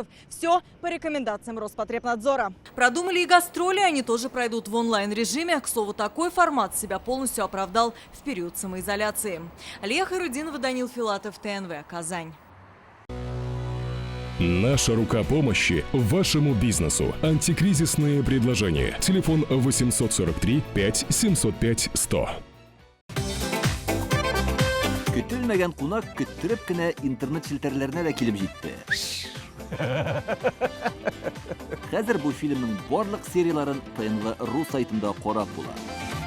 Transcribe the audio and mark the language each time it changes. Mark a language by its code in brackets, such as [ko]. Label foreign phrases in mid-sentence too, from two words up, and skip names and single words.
[ru] Все по рекомендациям Роспотребнадзора. Продумали и гастроли, они тоже пройдут в онлайн-режиме. К слову, такой формат себя полностью оправдал в период самоизоляции. Алия Хайрудинова, Данил Филатов, ТНВ, Казань. Наша рука помощи вашему бизнесу. Антикризисные предложения. Телефон 843 5 705 100. [tt] Көтелмәгән кунак көттүреп кенә интернет челтәрләренә дә килеп җитте. Хәзер бу фильмның барлык серияларын ТНВ.ру сайтында карап була.